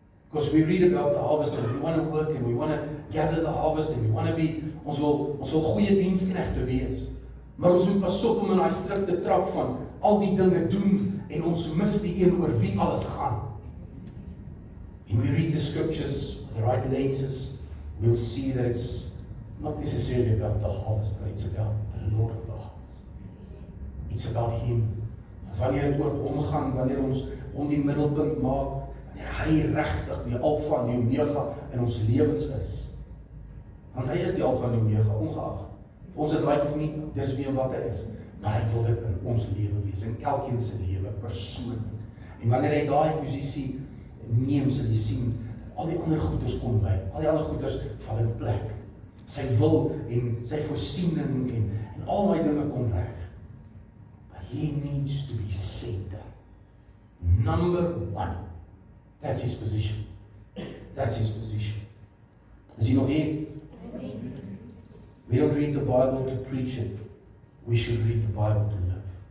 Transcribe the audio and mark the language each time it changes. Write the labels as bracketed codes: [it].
[en] Because we read about the harvest and we want to work and we want to gather the harvest and we want to be, [af] ons wil goeie diensknegte wees. Maar ons moet pas op om in daai strikte trap van al die dinge doen en ons mis die een oor wie alles gaan. [en] When we read the scriptures with the right lenses, we'll see that it's not necessarily about the harvest, but it's about the Lord of the harvest. It's about Him. [af] Wanneer het oor hom gaan, wanneer ons hom die middelpunt maak, wanneer hy regtig die Alfa en die Omega in ons lewens is. Want hy is die Alfa en die Omega, ongeag. Vir ons het lyk of nie, dis wie en wat hy is. Maar hy wil dit in ons lewe wees, in elkeen se lewe, persoonlik. En wanneer hy daai posisie neem, sal jy sien, al die ander goeders kom by, al die ander goeders val in plek. Sy wil en sy voorsiening en al die dinge kom reg. [en] But he needs to be center. Number one. That's his position. That's his position. [af] Is he nog hier? [en] We don't read the Bible to preach it. We should read the Bible to live.